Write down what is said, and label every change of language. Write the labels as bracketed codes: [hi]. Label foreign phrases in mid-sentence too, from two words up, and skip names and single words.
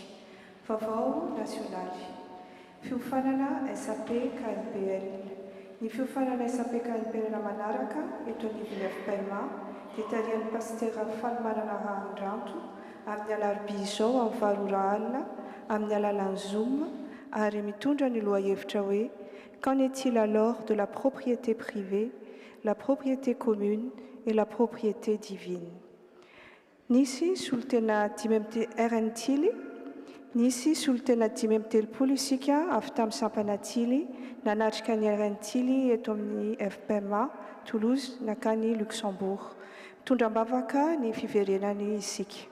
[mg] Vaovao nasionaly. Fiofanana SAP KNPL. Ny fiofanana SAP KNPL manaraka eto anivon'ny FPMA dia tarihan'ny pastera Falimanana Andranto amin'ny alarobia izao amin'ny 3 alina amin'ny alalan'ny Zoom ary mitondra ny lohahevitra hoe [fr] qu'en est-il alors de la propriété privée, la propriété commune et la propriété divine. [mg] Nisy solotena 5 RNTily, nisy solotena 5 isika avy tamin'ny Sampanatily nanatrika ny RNTily eto amin'ny FPMA Toulouse nakany Luxembourg. Mitondra-bavaka ny fiverenany isika.